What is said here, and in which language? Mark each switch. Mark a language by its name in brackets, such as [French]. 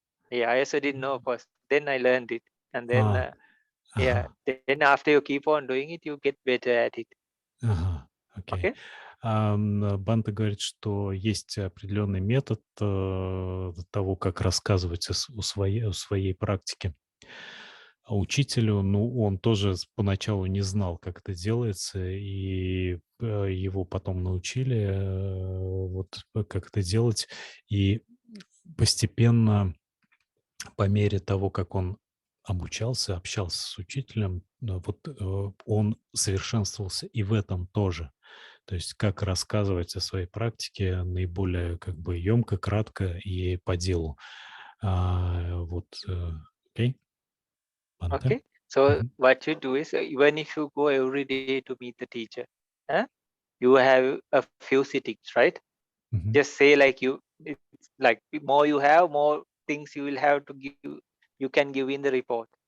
[English] Yeah, I also didn't know first. Then I learned it, and then Ah, yeah, ага, then after you keep on doing it, you get better at it. ага, окей. Okay. [Russian] Банта говорит, что есть определенный метод того, как рассказывать о своей практике. А учителю, ну, он тоже поначалу не знал, как это делается, и его потом научили вот как это делать. И постепенно, по мере того, как он обучался, общался с учителем, вот он совершенствовался и в этом тоже. То есть как рассказывать о своей практике наиболее как бы емко, кратко и по делу. Вот, окей, Банте? [English] Okay. So Мгм. what you do is, even if you go every day to meet the teacher, huh, you have a few sittings, right? Мгм. Just say it's like the more you have, more things you will have to give. You can give in the report.